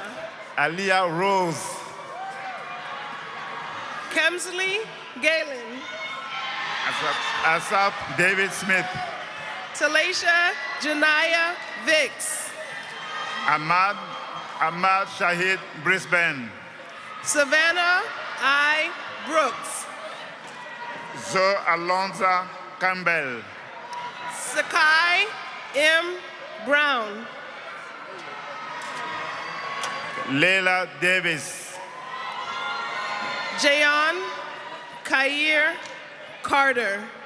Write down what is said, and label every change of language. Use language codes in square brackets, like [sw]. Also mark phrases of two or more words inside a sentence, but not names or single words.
[en] Aliyah Rose. Kemsley Galen. Asap David Smith. Talasha Janaya Vicks. Ahmad Shahid Brisbane. Savannah I. Brooks. Zoe Alonza Campbell. Sakai M. Brown. Leila Davis. Jayon Kair Carter.